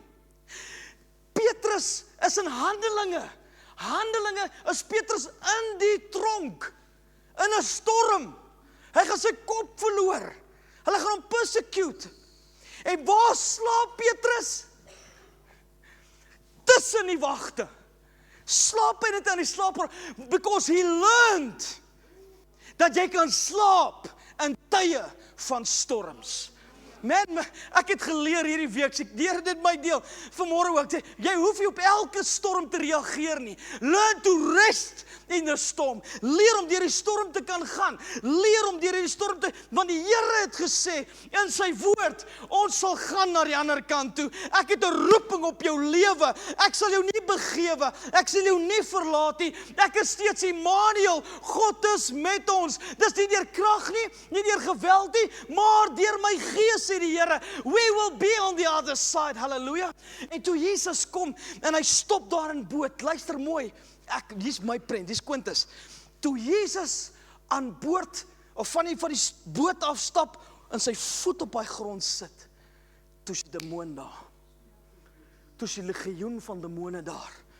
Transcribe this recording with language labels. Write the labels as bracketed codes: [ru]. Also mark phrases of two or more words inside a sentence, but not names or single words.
[af] Petrus is in Handelinge is Petrus in die tronk, in 'n storm. Hy gaan sy kop verloor. Hulle gaan hom persecute. En waar slaap Petrus? Tussen die wagte. Slaap hy net aan die slaper, [en] because he learned [af] dat jy kan slaap in tye van storms. Man, ek het geleer hierdie week, ek leer dit my deel, vanmôre ook, sê, jy hoef nie op elke storm te reageer nie. [en] Learn to rest in the storm. [af] Leer om deur die storm te kan gaan. Leer om deur die storm te, want die Here het gesê in sy woord, ons sal gaan na die ander kant toe. Ek het 'n roeping op jou lewe. Ek sal jou nie begewe. Ek sal jou nie verlaat nie. Ek is steeds Immanuel. God is met ons. Dis nie deur krag nie deur geweld nie, maar deur my gees, sê die Here. [en] We will be on the other side. [af] Halleluja. En toe Jesus kom en hy stop daar in boot. Luister mooi. Hier's my prent, dis Quintus. Toe Jesus aan boord, of van die boot afstap, en sy voet op die grond sit, toe is die demoon daar. Toe is die legioen van demone daar.